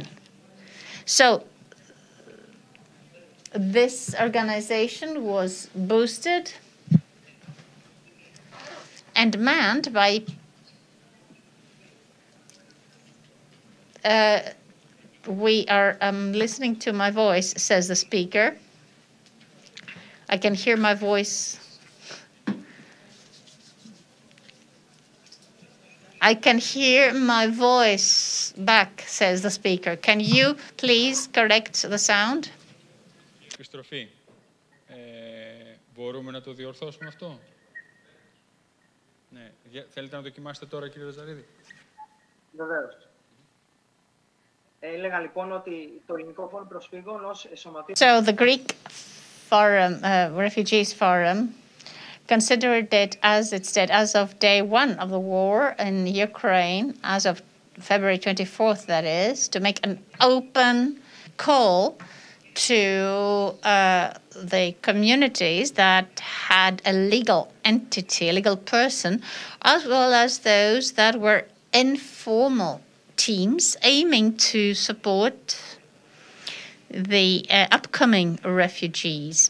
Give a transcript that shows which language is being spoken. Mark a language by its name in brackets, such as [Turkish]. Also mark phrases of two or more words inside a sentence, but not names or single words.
[English] So this organization was boosted and manned by we are listening to my voice, says the speaker. I can hear my voice. I can hear my voice back, says the speaker. Can you please correct the sound? [Greek] Επιστροφή. Μπορούμε να το διορθώσουμε αυτό? Ναι. Θέλετε να δοκιμάσετε τώρα, κύριε Λαζαρίδη? Βεβαίως. Έλεγα λοιπόν ότι το ελληνικό φόρουμ προσφύγων ως σωματείο... [English] So the Greek Forum, Refugees Forum, considered it, as it said, as of day one of the war in Ukraine, as of February 24th, that is, to make an open call to the communities that had a legal entity, a legal person, as well as those that were informal teams aiming to support the upcoming refugees.